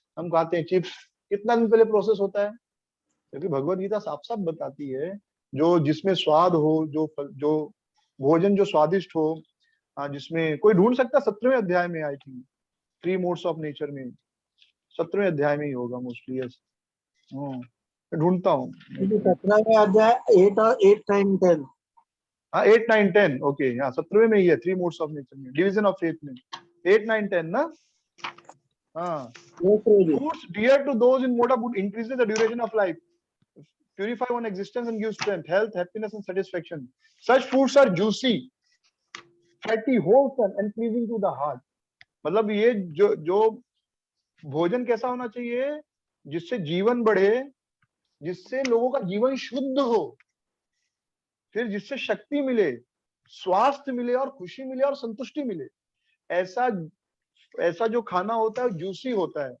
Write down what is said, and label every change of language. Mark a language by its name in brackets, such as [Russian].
[Hindi] हम खाते हैं चिप्स, कितना दिन पहले प्रोसेस होता है? क्योंकि भगवत गीता साफ साफ बताती है जो जिसमें स्वाद हो, जो भोजन जो स्वादिष्ट हो, जिसमें कोई ढूंढ सकता 17वें अध्याय में, [English] I think 3 modes of nature [Hindi] में, 17वें अध्याय में ही होगा मोस्टली। यस, मैं ढूंढता हूँ। 17वें अध्याय 8 और 8, 9, 10। हाँ 8, 9, 10 ओके, हाँ 17वें में ही है, [English] 3 modes of nature [Hindi] में, [English] division of faith [Hindi] में 8, 9, 10 ना। हाँ, [English] Yes, Prabhuji. foods dear to those in Moda would increase the duration of life. purify one existence and give strength, health, happiness and satisfaction. Such foods are juicy, fatty, wholesome and pleasing to the heart. [Hindi] मतलब ये जो भोजन कैसा होना चाहिए जिससे जीवन बढ़े, जिससे लोगों का जीवन शुद्ध हो, फिर जिससे शक्ति मिले, स्वास्थ्य मिले और खुशी मिले और संतुष्टि मिले। ऐसा जो खाना होता है जूसी होता है।